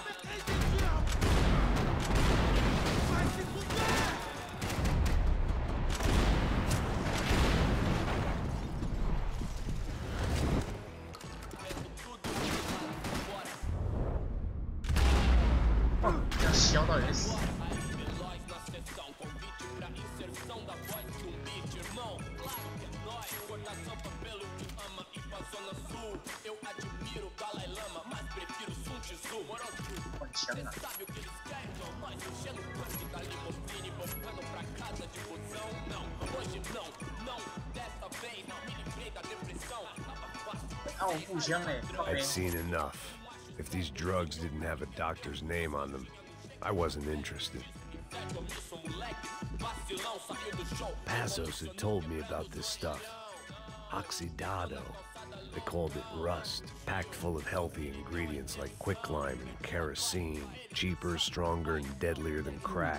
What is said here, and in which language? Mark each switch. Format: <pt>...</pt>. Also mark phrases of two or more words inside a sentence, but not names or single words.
<pt>Entendido! Vai se fuder!</pt> <zh>Já 削到人死。换枪啊！啊，我步枪嘞！</zh> <en>I've seen enough. If these drugs didn't have a doctor's name on them, I wasn't interested. Passos had told me about this stuff. Oxidado. They called it rust, packed full of healthy ingredients like quicklime and kerosene, cheaper, stronger, and deadlier than crack.</en>